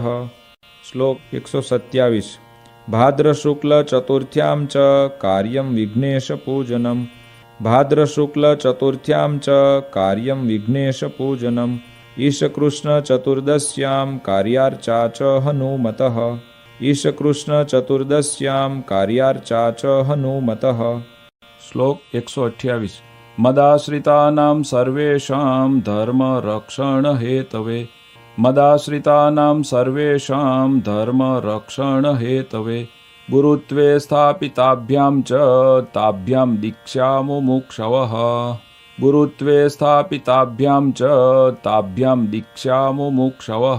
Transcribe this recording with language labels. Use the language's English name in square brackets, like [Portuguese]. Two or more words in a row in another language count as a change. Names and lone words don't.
[Gujarati] શ્લોક 127. [Sanskrit] ભાદ્ર શુક્લ ચતુર્થ્યાં ચ કાર્યં વિઘ્નેશ પૂજનમ. ભાદ્ર શુક્લ ચતુર્થ્યાં ચ કાર્યં વિઘ્નેશ પૂજનમ. ઈશકૃષ્ણ ચતુર્દશ્યાં કાર્યાર્ચા ચ હનુમતઃ. ईशकृष्णचतुर्दश्यां कार्यार्चा च हनुमतः। श्लोक 128 मदाश्रितानां सर्वेषां धर्मरक्षणहेतवे मदाश्रितानां सर्वेषां धर्मरक्षणहेतवे गुरुत्वे स्थापिताभ्यां च ताभ्यां दीक्षा मुमुक्षवः गुरुत्वे स्थापिताभ्यां च ताभ्यां दीक्षा मुमुक्षवः।